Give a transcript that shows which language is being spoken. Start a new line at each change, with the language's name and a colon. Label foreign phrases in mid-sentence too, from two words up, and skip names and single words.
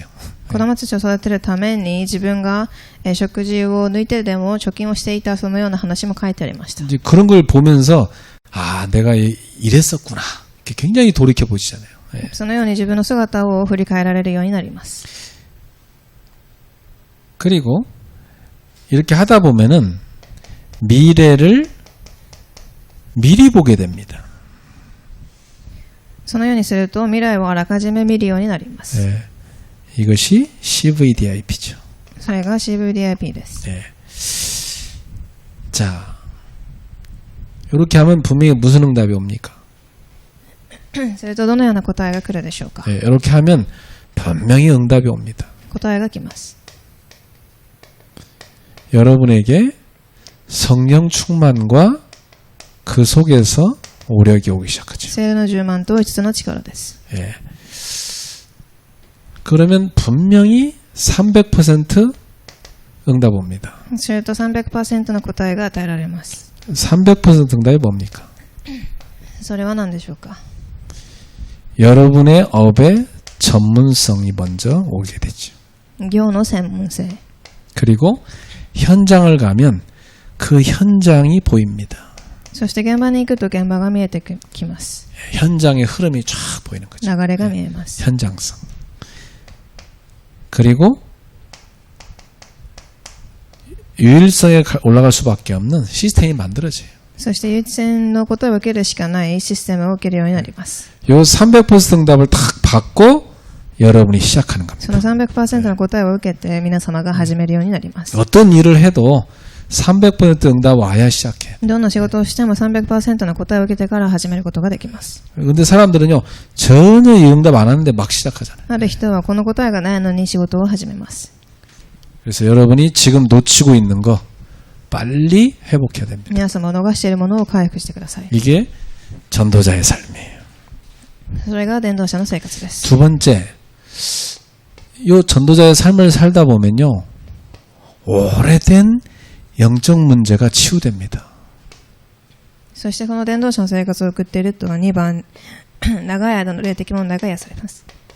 Japanese: 子供たちを育てるために自分が食事を抜いてでも貯金をしていたそのような話も書いてありました。
Korean: 이제 그런 걸 보면서 아, 내가 이랬었구나. 이렇게 굉장히 돌이켜 보시잖아요. 예.
Japanese: そのように自分の姿を振り返られるようになります。
Korean: 그리고 이렇게 하다 보면은 미래를 미리 보게 됩니다.
Japanese: そのようにすると未来をあらかじめ見るようになります。
Korean: 예. 이것이 CVDIP죠.
Japanese: それが CVDIP です。
Korean: 예. 자, 이렇게 하면 분명히 무슨 응답이 옵니까?
Japanese: それとどのような答えが来るでしょうか。
Korean: 예, 이렇게 하면 분명히 응답이 옵니다.
Japanese: 答えが来ます。
Korean: 여러분에게 성령 충만과 그 속에서 오력이 오기 시작하죠.
Japanese: 聖霊の充満と5つの力です。
Korean: 예. 그러면 분명히 300% 응답 옵니다.
Japanese: それと 300% の答えが与えられます。
Korean: 300% 응답이 뭡니까?
Japanese: それは何でしょうか。
Korean: 여러분의 업의 전문성이 먼저 오게 되죠.
Japanese: 行の専門性。
Korean: 그리고 현장을 가면 그 현장이 보입니다.
Japanese: そして現場に行くと現場が見えてきます。
Korean: 현장의 흐름이 쫙 보이는 거죠.
Japanese: 流れが見えます。
Korean: 현장성. 그리고 유일성에 올라갈 수밖에 없는 시스템이 만들어져요.
Japanese: そして唯一性の答えを受けるしかないシステムを受けるようになります。
Korean: 요 300% 응답을 탁 받고 여러분이 시작하는 その 겁니다.
Japanese: 300% の答えを受けて皆様が始めるようになります。
Korean: 어떤 일을 해도 300% 응답 와야 시작해.
Japanese: どんな仕事をしても 300% の答えを受けてから始めることができます。
Korean: 근데 사람들은요, 전혀 이 응답 안 하는데 막 시작하잖아요.
Japanese: ある人はこの答えがないのに仕事を始めます。
Korean: 그래서 여러분이 지금 놓치고 있는 거 빨리 회복해야 됩니다.
Japanese: 皆様逃しているものを回復してください。
Korean: 이게 전도자의 삶이에요.
Japanese: それが伝道者の生活です。
Korean: 두 번째, 요 전도자의 삶을 살다 보면요, 오래된 영적 문제가 치유됩니다.
Japanese: そしてこの伝道者の生活を送っていると2番、長い間の霊的問題が癒されます。